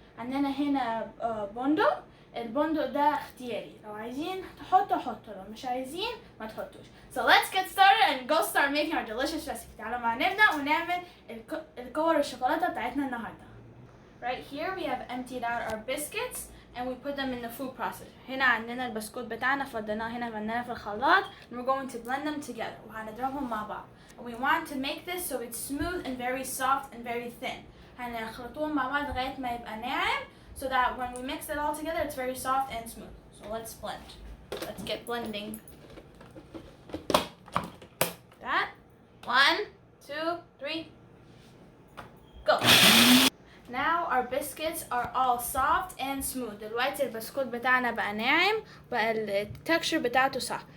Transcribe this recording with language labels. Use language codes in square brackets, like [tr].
[ar] عندنا هنا بندق. البندق ده اختياري، لو عايزين تحطوا حطوا، لو مش عايزين ما تحطوش. [en] So let's get started and go start making our delicious recipe. [ar] تعالوا معنا نبدأ ونعمل الكور الشوكولاتة بتاعتنا النهارده. [en] Right here we have emptied out our biscuits and we put them in the food processor. [ar] هنا عندنا البسكوت بتاعنا فضيناه هنا عملناه في الخلاط [en] and we're going to blend them together [ar] وهنضربهم مع بعض. [en] And we want to make this so it's smooth and very soft and very thin. [ar] هنخلطوهم مع بعض لغاية ما يبقى ناعم [en] so that when we mix it all together it's very soft and smooth. So let's blend. Let's get blending. That. 1, 2, 3. Go. Now our biscuits are all soft and smooth. [ar] دلوقتي البسكوت بتاعنا بقى ناعم بقى التكشر بتاعته صح.